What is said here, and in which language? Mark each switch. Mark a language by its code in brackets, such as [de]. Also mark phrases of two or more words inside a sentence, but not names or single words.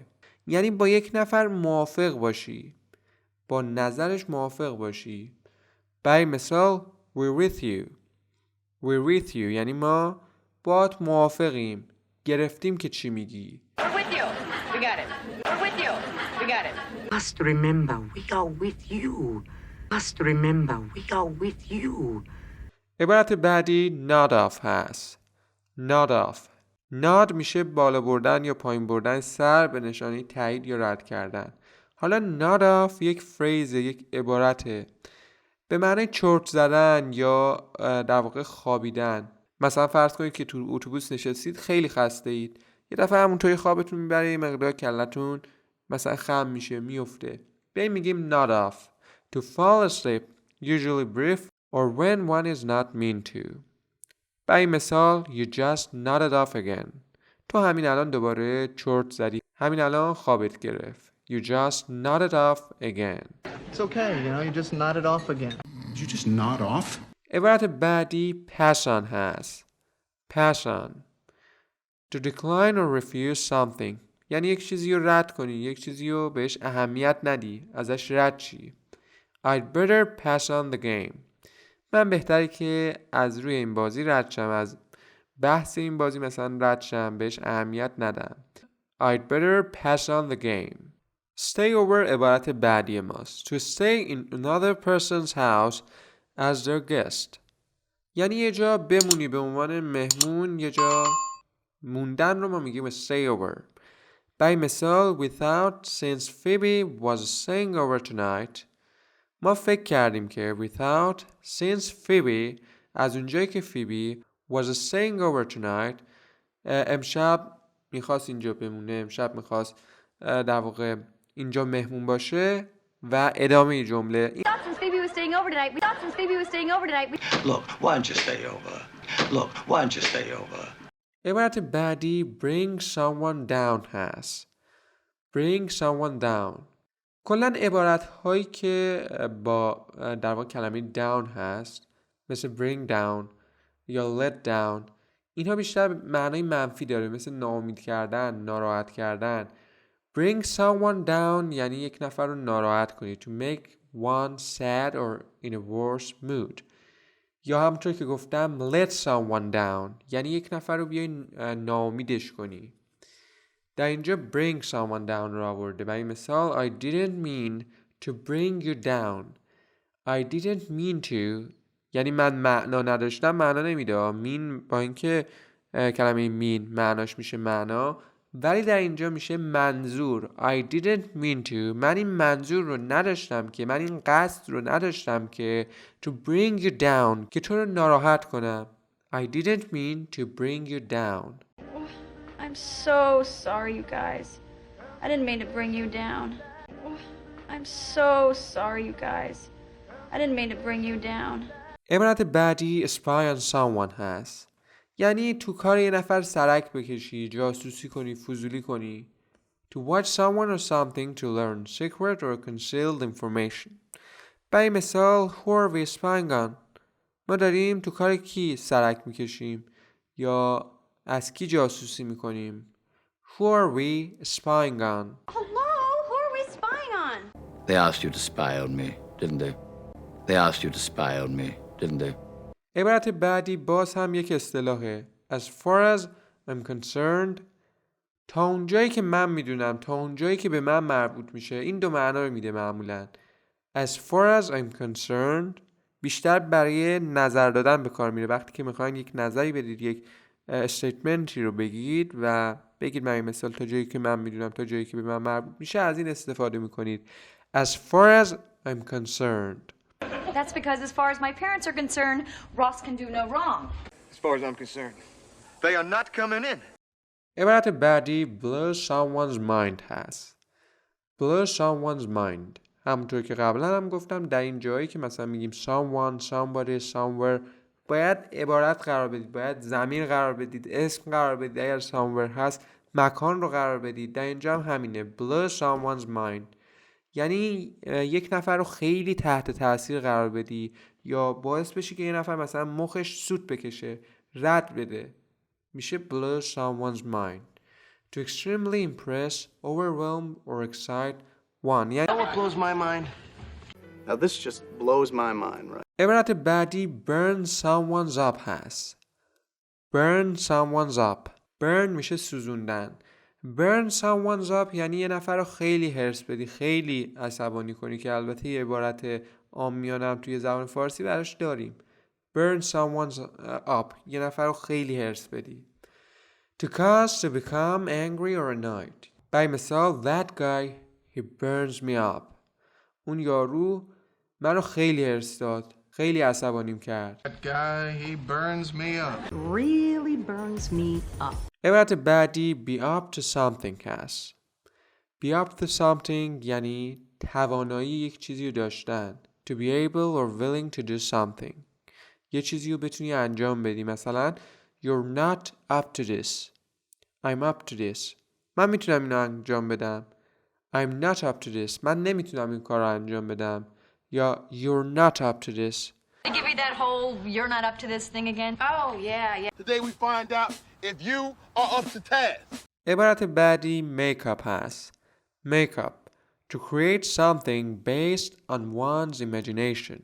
[fa] یعنی با یک نفر موافق باشی، با نظرش موافق باشی. برای مثال [en] we're with you. We're with you [fa] یعنی ما باهات موافقیم، گرفتیم که چی میگی. [en] We're with you. We got it. We're with you. We got it. Must remember we are with you. Must remember we are with you. [fa] عبارت بعدی [en] nod off [fa] هست. [en] nod off. [fa] nod میشه بالا بردن یا پایین بردن سر به نشانه تایید یا رد کردن. حالا [en] nod off [fa] یک فریز، یک عبارته به معنی چرت زدن یا در واقع خوابیدن. مثلا فرض کنید که تو اتوبوس نشستید، خیلی خسته اید، یه دفعه همونطوری خوابتون میبره، یه مقدار کلتون مثلا خم میشه، میفته. بیاییم میگیم [en] nod off. To fall asleep, usually brief or when one is not mean to. [fa] برای مثال [en] you just nodded off again. [fa] تو همین الان دوباره چرت زدی، همین الان خوابت گرفت. You just nodded off again. It's okay, you just nodded off again. Did you just nod off? عبارت بعدی [en] pass on هست. pass on. To decline or refuse something [fa] یعنی یک چیزی رو رد کنی، یک چیزی رو بهش اهمیت ندی، ازش رد چی. [en] I'd better pass on the game. [fa] من بهتره که از روی این بازی رد شم، از بحث این بازی مثلا رد شم، بهش اهمیت ندم. [en] I'd better pass on the game. Stay over [fa] عبارت بعدی ماست. [en] To stay in another person's house as their guest [fa] یعنی یه جا بمونی به عنوان مهمون، یه جا موندن رو ما میگیم [en] stay over. [fa] برای مثال [en] without since Phoebe was staying over tonight [fa] ما فکر کردیم که [en] without since Phoebe [fa] از اونجایی که فیبی [en] was staying over tonight [fa] امشب میخواست اینجا بمونه، امشب میخواست در واقع اینجا مهمون باشه و ادامه جمله. [en] Look, why don't you stay over? Look, why don't you stay over? [fa] عبارت بعدی [en] bring someone down [fa] هست. [en] bring someone down. [fa] کلن عبارت هایی که با در واقع کلمه down هست مثل [en] bring down [fa] یا [en] let down [fa] اینها بیشتر معنای منفی داره، مثل ناامید کردن، ناراحت کردن. [en] bring someone down [fa] یعنی یک نفر رو ناراحت کنی. [en] to make one sad or in a worse mood. [fa] یا همونطور که گفتم [en] let someone down [fa] یعنی یک نفر رو بیای ناامیدش کنی. در اینجا [en] bring someone down [fa] رو آورده. برای مثال [en] I didn't mean to bring you down. I didn't mean to [fa] یعنی من معنا نداشتم، معنا نمیده. mean با اینکه کلمه mean معناش میشه معنا، ولی در اینجا میشه منظور. [en] I didn't mean to [fa] من این منظور رو نداشتم که، من این قصد رو نداشتم که [en] to bring you down [fa] که تو رو ناراحت کنم. [en] I didn't mean to bring you down. I'm so sorry, you guys. I didn't mean to bring you down. I'm so sorry, you guys. I didn't mean to bring you down. [fa] عبارت بعدی [en] spy on someone [fa] هست. یعنی تو کار یه نفر سرک بکشی، جاسوسی کنی، فضولی کنی. [en] To watch someone or something to learn secret or concealed information. [fa] برای مثال [en] who are we spying on؟ [fa] ما داریم تو کار کی سرک میکشیم یا از کی جاسوسی میکنیم. [en] Who are we spying on? Hello, who are we spying on? They asked you to spy on me, didn't they? They asked you to spy on me, didn't they? [fa] عبارت بعدی باز هم یک اصطلاحه. [en] As far as I'm concerned [fa] تا اونجایی که من میدونم، تا اونجایی که به من مربوط میشه. این دو معنا رو میده معمولا. [en] As far as I'm concerned [fa] بیشتر برای نظر دادن به کار میره. وقتی که میخواین یک نظری بدید، یک استیتمنتی رو بگید و بگید برای مثال تا جایی که من میدونم، تا جایی که به من مربوط میشه، از این استفاده میکنید. [en] As far as I'm concerned. That's because as far as my parents are concerned, Ross can do no wrong. As far as I'm concerned, they are not coming in. [fa] عبارت بعدی [en] blow someone's mind [fa] هست. [en] blow someone's mind. [fa] همونطور که قبلا هم گفتم در این جایی که مثلا میگیم [en] someone, somebody, somewhere [fa] باید عبارت قرار بدید، باید ضمیر قرار بدید، اسم قرار بدید. اگر somewhere هست مکان رو قرار بدید. در اینجا هم همینه [en] blow someone's mind، [fa] یعنی یک نفر رو خیلی تحت تاثیر قرار بدی یا باعث بشی که یه نفر مثلا مخش سوت بکشه، رد بده. میشه [en] blow someone's mind. To extremely impress, overwhelm or excite one. You know what blows my mind? Now this just blows my mind, right? [fa] عبارت بعدی [en] burn someone's up [fa] هست. [en] burn someone's up. burn [fa] میشه سوزوندن. [en] burn someone's up [fa] یعنی یه نفر رو خیلی هرس بدی، خیلی عصبانی کنی، که البته یه عبارت عامیانه هم توی زبان فارسی براش داریم. [en] burn someone's up [fa] یه نفر رو خیلی هرس بدی. [en] To cause to become angry or annoyed. ومثال that guy he burns me up. [fa] اون یارو منو خیلی هرس داد، خیلی عصبانیم کرد. [en] That guy, he burns me up. Really burns me up. [fa] عبارت بعدی [en] be up to something [fa] هست. [en] be up to something [fa] یعنی توانایی یک چیزی رو داشتن. [en] To be able or willing to do something. [fa] یه چیزی رو بتونی انجام بدی. [en] مثلا You're not up to this. I'm up to this. [fa] من میتونم اینو انجام بدم. [en] I'm not up to this. [fa] من نمیتونم این کار رو انجام بدم. [en] یا You're not up to this. They give you that whole "you're not up to this" thing again? Oh, yeah. Today we find out if you are up to task. [fa] عبارت بعدی [en] make up هست. make up. To create something based on one's imagination.